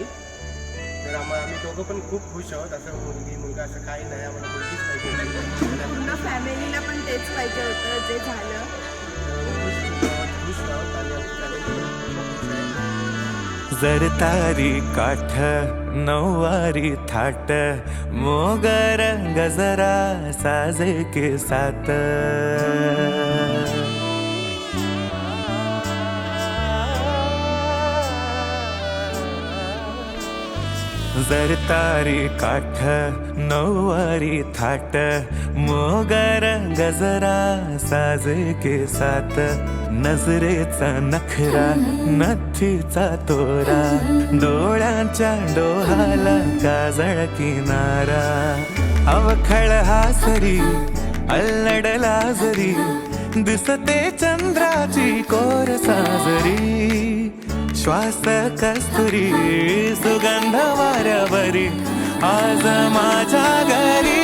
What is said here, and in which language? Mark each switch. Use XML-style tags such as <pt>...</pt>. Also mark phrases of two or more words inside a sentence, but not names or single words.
<mr>तर आम्ही दोघं पण खूप खुश आहोत. असं मुलगा असं काही नाही, आम्हाला मुलगीच पाहिजे होती. पूर्ण फॅमिलीला पण तेच पाहिजे होतं जे झालं. खुश आहोत आणि आमची फॅमिली खूप खुश आहे. जर तारी काठ नऊवारी थाट मोगर गजरा साजे</mr> <hi>के साथ</hi> <mr>जर तारी काठ नऊवारी थाट मोगर गजरा साजे</mr> <hi>के साथ</hi> <mr>नजरेचा नखरा नथीचा तोरा डोळ्यांच्या डोहाला काजळ किनारा अवखळ हासरी अल्लडला जरी दिसते चंद्राची कोर साजरी श्वास कस्तुरी सुगंध वाऱ्यावरी आज माझ्या घरी.</mr>